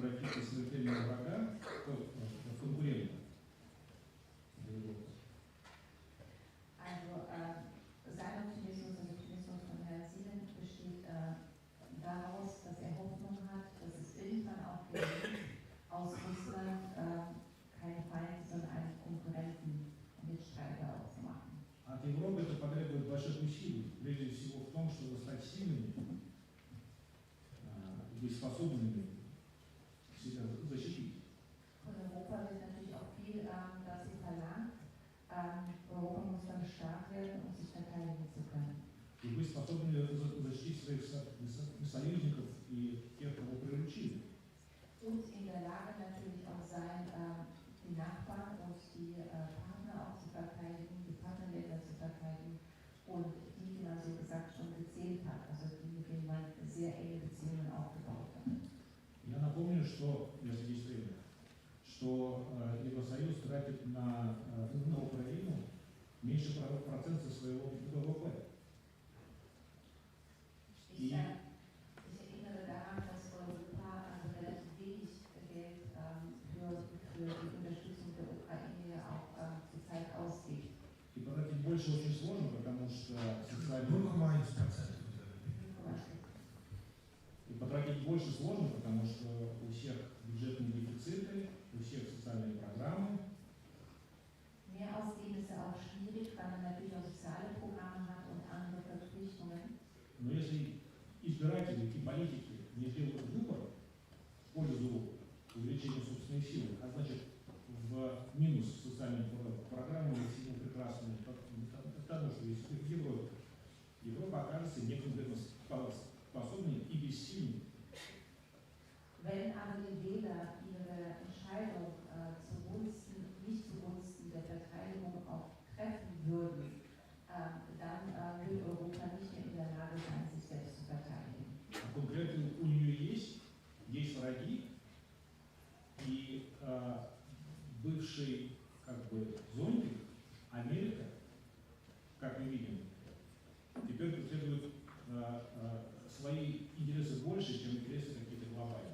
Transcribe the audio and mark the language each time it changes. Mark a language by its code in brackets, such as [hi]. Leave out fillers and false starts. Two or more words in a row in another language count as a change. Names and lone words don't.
[ru] и смертельного врага, конкурента. [de] Also sein Optimismus, der Optimismus von Herrn Sielen besteht daraus, dass er Hoffnung hat, dass es irgendwann auch gelingt, aus Russland keine Feinde, sondern einen Konkurrenten, Mitstreiter auszumachen. [ru] От Европы это потребует больших усилий, прежде всего в том, чтобы стать сильными, быть способными себя защитить. [de] Von Europa wird natürlich auch viel dazu verlangt. Europa muss dann stark werden, um sich verteidigen zu können. [ru] И быть способными защитить своих союзников и тех, кого приручили. [de] Und in der Lage natürlich auch sein, die Nachbarn und die Partner auch zu verteidigen, die Partnerländer zu verteidigen und die, wie man so gesagt schon gezählt hat, also die, mit denen man sehr enge Beziehungen aufgebaut hat. [ru] Я напомню, что, если есть время, что Евросоюз тратит на Украину меньше процента своего ВВП. [de] Ich erinnere daran, dass Europa relativ wenig Geld für die Unterstützung der Ukraine auch zurzeit ausgibt. [ru] И потратить больше очень сложно, потому что социальные... 0,1%. И потратить больше сложно, потому что у всех бюджетные дефициты, у всех социальные программы. [de] Mehr ausgeben ist ja auch schwierig, weil man natürlich auch soziale Programme hat und andere Verpflichtungen. [ru] Но если избиратели и политики не сделают выбор в пользу увеличения собственной силы, а значит в минус социальной программы мы всему прекрасно потому что если в Европе, Европа окажется неконкурентоспособной и бессильной. [de] Wenn aber die Wähler ihre Entscheidung nicht zugunsten der Verteidigung auch treffen würden, dann wird Europa nicht mehr in der Lage sein, sich selbst zu verteidigen. [ru] Конкретно у нее есть враги, и бывший как бы зонтик Америка, как мы видим, теперь преследует свои интересы больше, чем интересы какие-то глобальные.